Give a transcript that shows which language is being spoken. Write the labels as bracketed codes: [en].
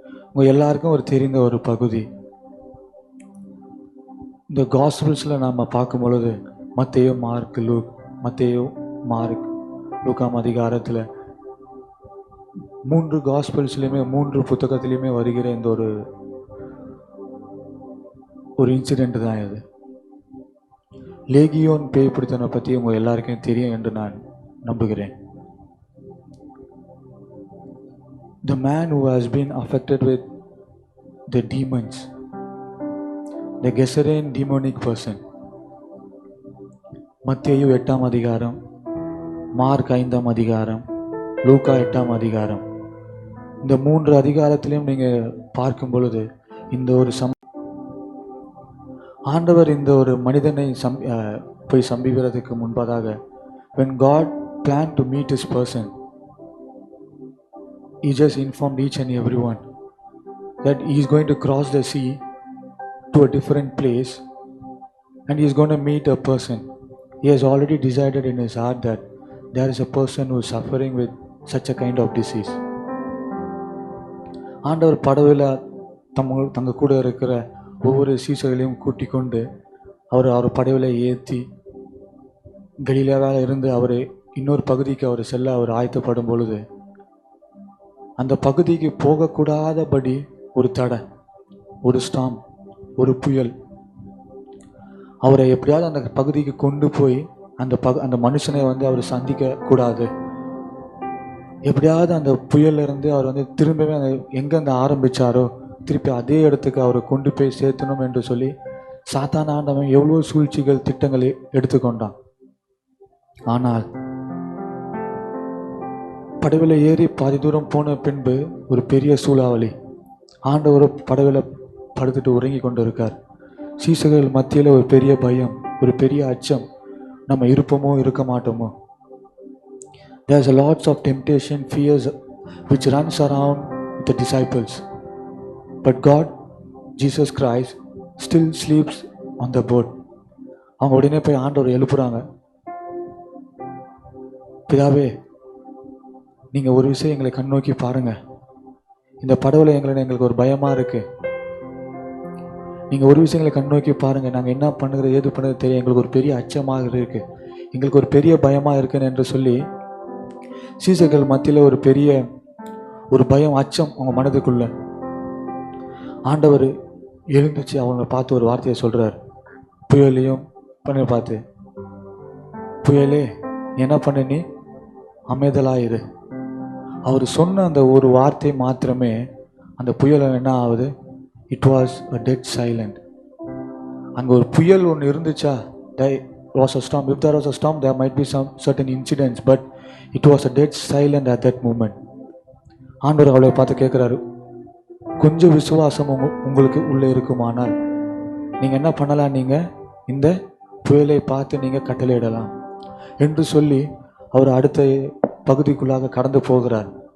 [ta] உங்கள் எல்லாருக்கும் ஒரு தெரிந்த ஒரு பகுதி, இந்த காஸ்பிள்ஸில் நாம் பார்க்கும் பொழுது மத்தேயு, மார்க், லூக், மத்தேயு, மார்க், லூக்காம் அதிகாரத்தில் 3 காஸ்பிள்ஸ்லையுமே 3 புத்தகத்திலையுமே வருகிற இந்த ஒரு இன்சிடெண்ட் தான் இது. லேகியோன் பேய் பிடித்தனை பற்றி உங்கள் எல்லாருக்கும் தெரியும் என்று நான் நம்புகிறேன். [en] The man who has been affected with the demons, the Gerasene demonic person. [ta] மத்தேயு 8ஆம் அதிகாரம், மார்க் 5ஆம் அதிகாரம், லூக்கா 8ஆம் அதிகாரம். இந்த 3 அதிகாரத்திலையும் நீங்கள் பார்க்கும் பொழுது இந்த ஒரு ஆண்டவர் இந்த ஒரு மனிதனை போய் சம்பிக்கிறதுக்கு முன்பதாக, [en] when God planned to meet his person, he just informed each and everyone that he is going to cross the sea to a different place and he is going to meet a person. He has already decided in his heart that there is a person who is suffering with such a kind of disease. [ta] ஆண்டவர் படவில் தங்க கூட இருக்கிற ஒவ்வொரு சீசர்களையும் கூட்டிக் கொண்டு அவர் படவில் ஏற்றி கலிலேயாவில் இருந்து அவர் இன்னொரு பகுதிக்கு அவர் செல்ல அவர் ஆயத்தப்படும் பொழுது அந்த பகுதிக்கு போகக்கூடாதபடி ஒரு தடை, ஒரு ஸ்டாம், ஒரு புயல் அவரை எப்படியாவது அந்த பகுதிக்கு கொண்டு போய் அந்த மனுஷனை வந்து அவர் சந்திக்க கூடாது. எப்படியாவது அந்த புயல்ல இருந்து அவர் வந்து திரும்பவே எங்கேருந்து ஆரம்பிச்சாரோ திருப்பி அதே இடத்துக்கு அவரை கொண்டு போய் சேர்த்தணும் என்று சொல்லி சாத்தான ஆண்டவன் எவ்வளோ சூழ்ச்சிகள் திட்டங்களை எடுத்துக்கொண்டான். ஆனால் படகுல ஏறி பாதி தூரம் போன பின்பு ஒரு பெரிய சூறாவளி. ஆண்டவர் படகுல படுத்துட்டு உறங்கி கொண்டு இருக்கார். சீசர்கள் மத்தியில் ஒரு பெரிய பயம், ஒரு பெரிய அச்சம், நம்ம இருப்போமோ இருக்க மாட்டோமோ. [en] There's a lots of temptation, fears which runs around the disciples. But God, Jesus Christ, still sleeps on the boat. [ta] அவங்க உடனே போய் ஆண்டவர் எழுப்புறாங்க. பிதாவே, நீங்கள் ஒரு விஷயம் எங்களை கண்ணோக்கி பாருங்க. இந்த படவுல எங்களுக்கு ஒரு பயமாக இருக்கு. நீங்கள் ஒரு விஷயங்களை கண்ணோக்கி பாருங்க. நாங்கள் என்ன பண்ணுறது ஏது பண்ணுறது தெரியும். எங்களுக்கு ஒரு பெரிய அச்சமாக இருக்கு, எங்களுக்கு ஒரு பெரிய பயமாக இருக்குன்னு என்று சொல்லி சீசர்கள் மத்தியில் ஒரு பயம், அச்சம் அவங்க மனதுக்குள்ள. ஆண்டவர் எழுந்துச்சு அவங்கள பார்த்து ஒரு வார்த்தையை சொல்கிறார். புயலையும் பண்ண பார்த்து, புயலே என்ன பண்ண, நீ அமைதலாயிரு. அவர் சொன்ன அந்த ஒரு வார்த்தை மாத்திரமே அந்த புயல் என்ன ஆகுது? [en] It was a dead silent. [ta] அங்கே ஒரு புயல் ஒன்று இருந்துச்சா, [en] was a storm. If there was a storm, there might be some certain incidents, but it was a dead silent at that moment. [ta] ஆண்டவர் அவளை பார்த்து கேட்குறாரு, கொஞ்சம் விசுவாசம் உங்களுக்கு உள்ளே இருக்குமானால் நீங்கள் என்ன பண்ணலாம்? நீங்கள் இந்த புயலை பார்த்து நீங்கள் கட்டளையிடலாம் என்று சொல்லி அவர் அடுத்த பகுதிக்குள்ளாக கடந்து போகிறார்.